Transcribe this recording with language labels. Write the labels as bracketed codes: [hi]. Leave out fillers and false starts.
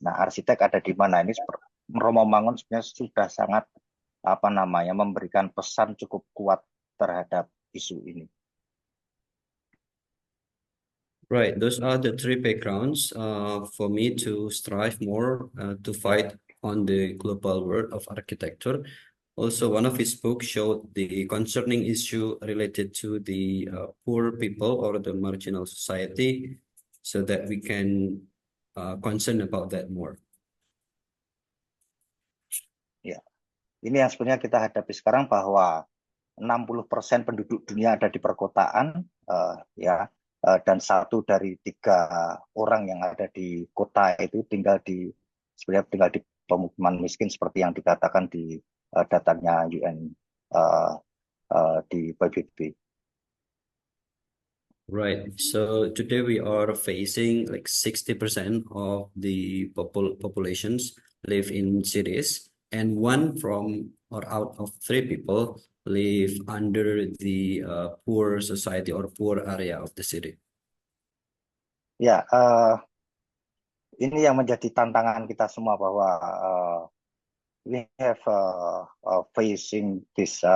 [id] Nah, arsitek ada di mana? Ini Romo Mangun sebenarnya sudah sangat memberikan pesan cukup kuat terhadap isu ini. [en] Right, those are the three backgrounds for me to strive more to fight on the global world of architecture. Also, one of his books showed the concerning issue related to the poor people or the marginal society, so that we can concern about that more. [id] Ya, ini yang sebenarnya kita hadapi sekarang, bahwa 60% penduduk dunia ada di perkotaan, dan 1 dari 3 orang yang ada di kota itu sebenarnya tinggal di pemukiman miskin seperti yang dikatakan di datanya UN di PBB. [en] Right. So today we are facing like 60% of the populations live in cities, and 1 from or out of 3 people live under the poor society or poor area of the city. [id] Ya, ini yang menjadi tantangan kita semua, bahwa [en] we have facing this.